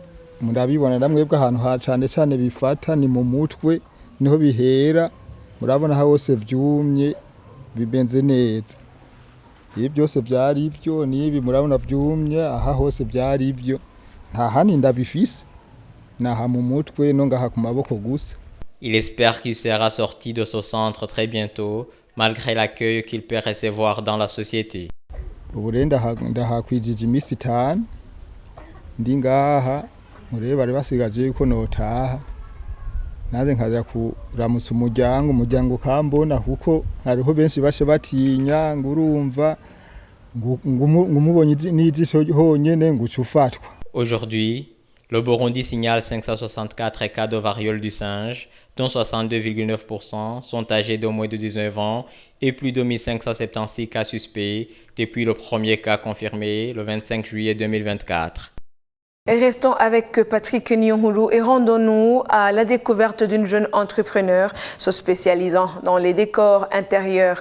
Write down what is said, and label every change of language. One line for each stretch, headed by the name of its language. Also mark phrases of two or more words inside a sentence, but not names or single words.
Rundi: Murabibona namwe bwa ahantu ha cyane bifata ni mu mutwe niho bihera, murabona aho hose vyumye bibenze neza. Ibi byose byari ibyo, nibi murabona vyumye aha hose byari ibyo, nta hani ndabifise, naha mu mutwe no ngaha ku maboko gusa.
French: Il espère qu'il sera sorti de ce centre très bientôt, malgré l'accueil qu'il peut recevoir dans la société.
Rundi: Ubu rero ndahakwijije imisi 5 ndi ngaha, murebe bari basigaje yuko notaha naze nkaza kuramutsa umuryango ukambona kuko hariho benshi bashe batinya ngurumva ngumubonye n'ijisho honyene ngucufatwa.
French: Aujourd'hui, le Burundi signale 564 cas de variole du singe, dont 62,9% sont âgés de moins de 19 ans et plus de 1576 cas suspects depuis le premier cas confirmé le 25 juillet 2024. Restons avec Patrick Nyonguru et rendons-nous à la découverte d'une jeune entrepreneur se spécialisant dans les décors intérieurs.